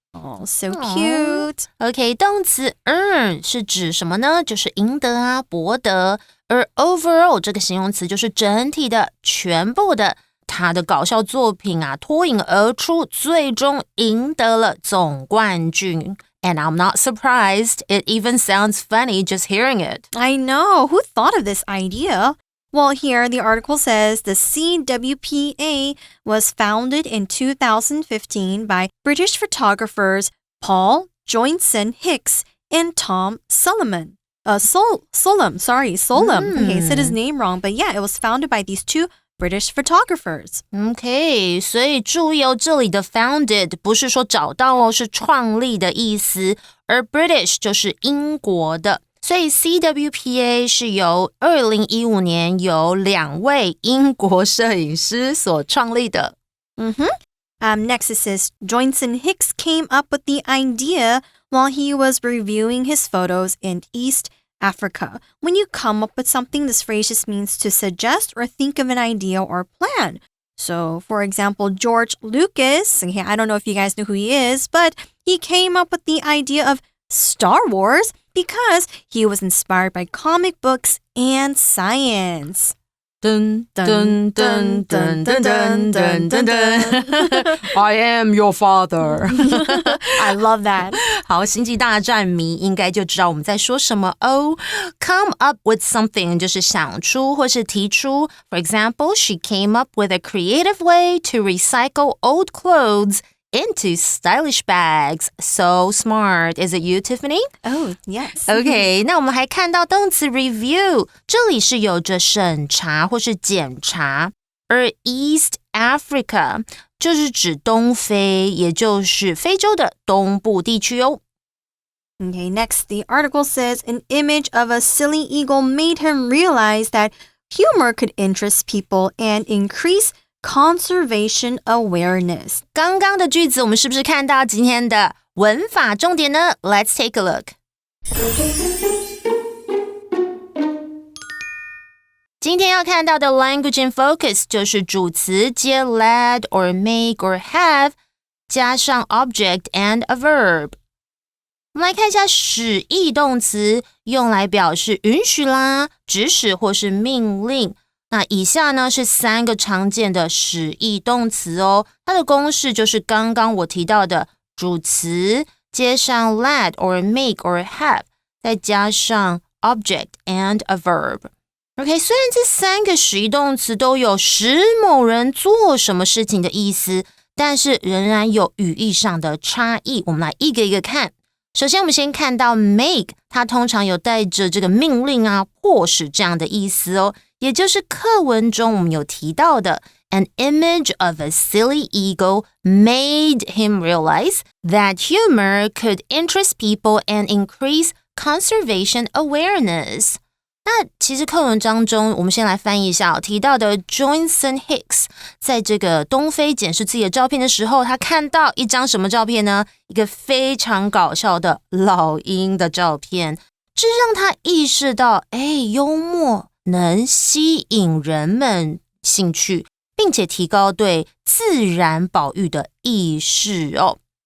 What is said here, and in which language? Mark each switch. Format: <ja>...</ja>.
<en>Oh, so cute.</en> <zh>OK, 动词 earn 是指什么呢？就是赢得啊，博得。而 overall 这个形容词就是整体的、全部的。他的搞笑作品啊，脱颖而出，最终赢得了总冠军。</zh> <en>And I'm not surprised. It even sounds funny just hearing it. I know. Who thought of this idea? Well, here the article says the CWPA was founded in 2015 by British photographers Paul Joynson Hicks and Tom Solomon. Solom. Okay, I said his name wrong, but yeah, it was founded by these two British photographers.</en> <zh>OK, 所以注意哦，这里的 founded 不是说找到哦，是创立的意思，而 British 就是英国的。所以 CWPA 是由2015年由2位英国摄影师所创立的。</zh> <en>Next it says, Joynson Hicks came up with the idea while he was reviewing his photos in East Africa. When you come up with something, this phrase just means to suggest or think of an idea or plan. So, for example, George Lucas, okay, I don't know if you guys know who he is, but he came up with the idea of Star Wars because he was inspired by comic books and science. Dun, dun, dun, dun, dun, dun, dun, dun, dun. I am your father. I love that.</en> <zh>好，星际大战迷应该就知道我们在说什么哦。 Come up with something 就是想出或是提出。</zh> <en>For example, she came up with a creative way to recycle old clothes into stylish bags. So smart. Is it you, Tiffany? Oh, yes.</en> <zh>OK, 那我们还看到动词 review， 这里是有着审查或是检查，而 East Africa 就是指东非，也就是非洲的东部地区哦。</zh> <en>Okay, next, the article says an image of a silly eagle made him realize that humor could interest people and increase conservation awareness.</en> <zh>刚刚的句子我们是不是看到今天的文法重点呢？</zh> <en>Let's take a look.</en> <zh>今天要看到的 language in focus 就是主词接 let or make or have 加上 object and a verb. 我们来看一下使役动词，用来表示允许啦、指使或是命令。那以下呢是3个常见的使役动词哦，它的公式就是刚刚我提到的主词接上 let or make or have， 再加上 object and a verb。OK， 虽然这3个使役动词都有使某人做什么事情的意思，但是仍然有语义上的差异。我们来一个一个看。首先我们先看到 make， 它通常有带着这个命令啊、迫使这样的意思哦，也就是课文中我们有提到的</zh> <en>An image of a silly eagle made him realize that humor could interest people and increase conservation awareness.</en> <zh>那其实课文当中，我们先来翻译一下提到的 Joynson Hicks 在这个东非检视自己的照片的时候，他看到一张什么照片呢？一个非常搞笑的老鹰的照片，这让他意识到，幽默能吸引人们兴趣，并且提高对自然保育的意识哦。</zh>